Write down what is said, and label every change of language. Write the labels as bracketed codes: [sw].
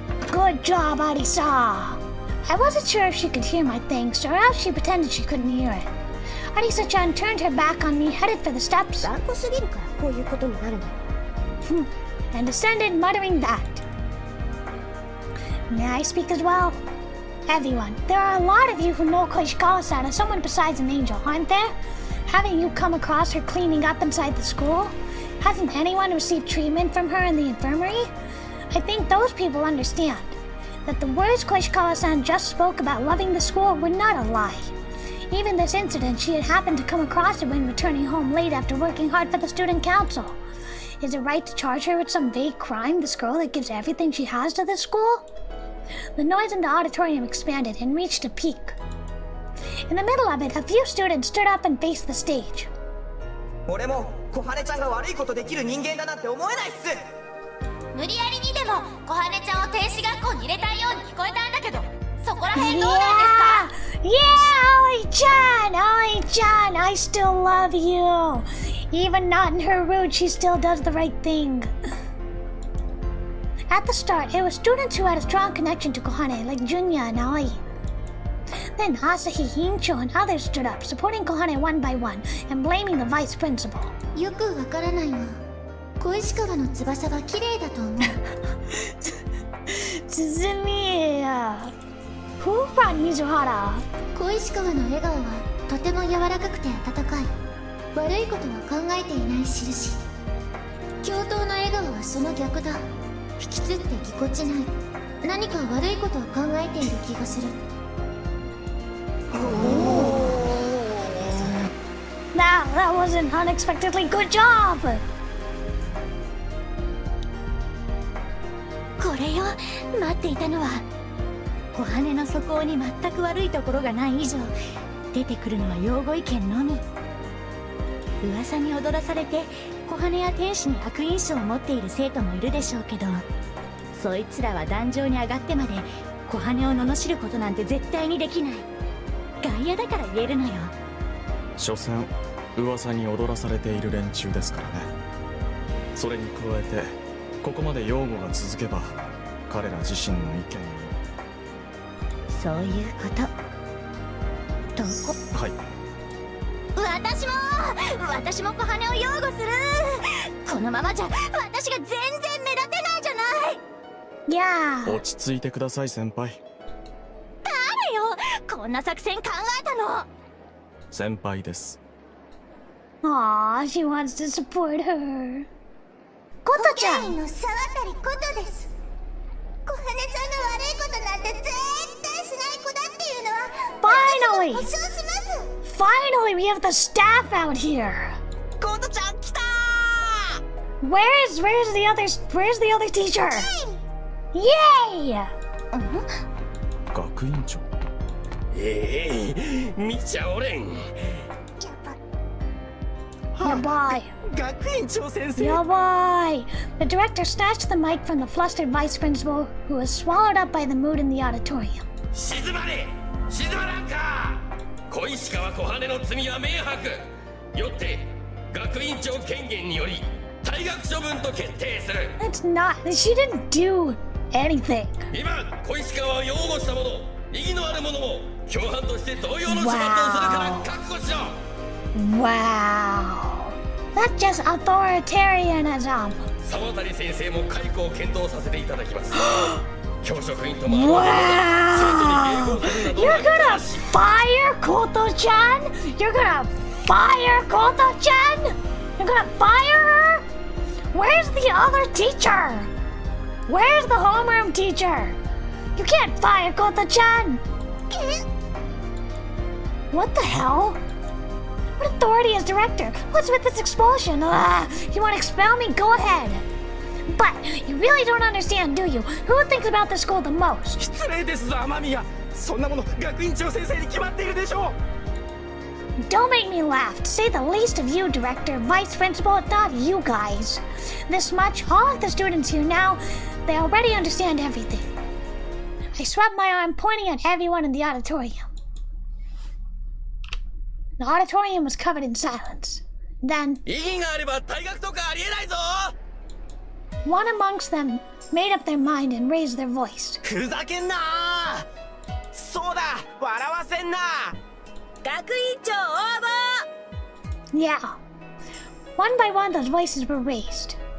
[en] Good job, Arisa! I wasn't sure if she could hear my thanks, or else she pretended she couldn't hear it. Arisa-chan turned her back on me, headed for the steps, [ja] 頑固すぎるからこういうことになるの。 [en] and descended, muttering that. May I speak as well? Everyone, there are a lot of you who know Koishikawa-san as someone besides an angel, aren't there? Haven't you come across her cleaning up inside the school? Hasn't anyone received treatment from her in the infirmary? I think those people understand that the words Koishikawa-san just spoke about loving the school were not a lie. Even this incident, she had happened to come across it when returning home late after working hard for the student council. Is it right to charge her with some vague crime, this girl that gives everything she has to this school? The noise in the auditorium expanded and reached a peak. In the middle of it, a few students stood up and faced the stage. [ja] 俺も小羽ちゃんが悪いことできる人間だなんて思えないっす。無理やりにでも小羽ちゃんを天使学校に入れたいように聞こえたんだけど、そこら辺どうなんですか？ [en] Yeah, Aoi-chan, I still love you. Even not in her route, she still does the right thing. At the start, it was students who had a strong connection to Kohane, like Junya and Aoi. Then Asahi, Hincho, and others stood up, supporting Kohane one by one, and blaming the vice principal. [ja] よくわからないが、小石川の翼は綺麗だと思う。 [en] Tsuzumi, who brought Mizuhara? [ja] 小石川の笑顔はとても柔らかくて温かい。悪いことは考えていない印。教頭の笑顔はその逆だ。引きつってぎこちない。何か悪いことを考えている気がする。 [en] That was an unexpectedly good job! [ja] これよ、待っていたのは。小羽の素行に全く悪いところがない以上出てくるのは擁護意見のみ。噂に踊らされて小羽や天使に悪印象を持っている生徒もいるでしょうけど、そいつらは壇上に上がってまで小羽を罵ることなんて絶対にできない。外野だから言えるのよ。所詮噂に踊らされている連中ですからね。それに加えてここまで擁護が続けば彼ら自身の意見に。そういうことと。はい。私も小羽を擁護する。このままじゃ私が全然目立てないじゃない。いやー。落ち着いてください先輩。誰よこんな作戦考えたの。先輩です。 [en] Aw, she wants to support her. [ja] コトちゃん。の沢渡ことです。小羽ちゃんの悪いことなんて絶対しない子だっていうのは [en] Finally! [ja] 保証します。 [en] Finally, we have the staff out here. [ja] コトちゃん来たー。 [en] Where's the other teacher? Yay! [ja] 学院長。見ちゃおれん。 Yabai. 学院長先生。 Yabai. [en] The director snatched the mic from the flustered vice principal, who was swallowed up by the mood in the auditorium. [ja] 静まれ、静まらんか。小石川小羽の罪は明白。よって学院長権限により退学処分と決定する。 [en] That's not. She didn't do anything. [ja] 今小石川を擁護した者、意義のある者も共犯として同様の処罰をするから覚悟しろ。 [en] Wow. That's just authoritarianism. [ja] 沢渡先生も解雇を検討させていただきます。教職員とも [en] Wow. You're gonna fire Koto-chan? You're gonna fire Koto-chan? You're gonna fire her? Where's the other teacher? Where's the homeroom teacher? You can't fire Koto-chan. What the hell? What authority is director? What's with this expulsion? You want to expel me? Go ahead. But you really don't understand, do you? Who thinks about the school the most? [ja] 失礼ですぞ雨宮。そんなもの学院長先生に決まっているでしょう。 [en] Don't make me laugh. To say the least of you, director, vice principal, not you guys. This much, all of the students here now, they already understand everything. I swept my arm, pointing at everyone in the auditorium. The auditorium was covered in silence. Then, [ja] 意義があれば退学とかありえないぞ。 [en] one amongst them made up their mind and raised their voice. [ja] ふざけんなー。そうだ、笑わせんな。学院長応募。 [en] Yeah. One by one, those voices were raised.